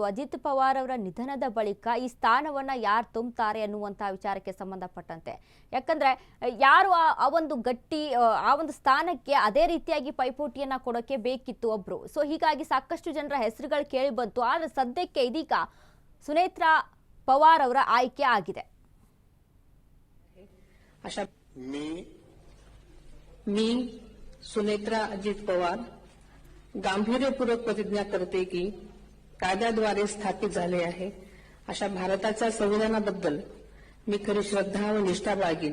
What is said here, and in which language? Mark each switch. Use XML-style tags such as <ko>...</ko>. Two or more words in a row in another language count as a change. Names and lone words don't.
<kn>ಅಜಿತ್ ಪವಾರ್ ಅವರ ನಿಧನದ ಬಳಿಕ ಈ ಸ್ಥಾನವನ್ನ ಯಾರು ತುಂಬುತ್ತಾರೆ ಅನ್ನುವಂತಹ ವಿಚಾರಕ್ಕೆ ಸಂಬಂಧಪಟ್ಟಂತೆ, ಯಾಕಂದ್ರೆ ಯಾರು ಆ ಒಂದು ಗಟ್ಟಿ ಆ ಒಂದು ಸ್ಥಾನಕ್ಕೆ ಅದೇ ರೀತಿಯಾಗಿ ಪೈಪೋಟಿಯನ್ನ ಕೊಡೋಕೆ ಬೇಕಿತ್ತು ಒಬ್ರು. ಸೊ ಹೀಗಾಗಿ ಸಾಕಷ್ಟು ಜನರ ಹೆಸರುಗಳು ಕೇಳಿ ಬಂತು. ಆದ್ರೆ ಸದ್ಯಕ್ಕೆ ಇದೀಗ ಸುನೇತ್ರಾ ಪವಾರ್ ಅವರ ಆಯ್ಕೆ ಆಗಿದೆ.</kn> <mr>मी सुनेत्रा अजित पवार गांभीर्यपूर्वक प्रतिज्ञा करते की कायद्याद्वारे स्थापित झाले आहे अशा भारताच्या संविधानाबद्दल मी खरी श्रद्धा व निष्ठा बाळगीन.</mr>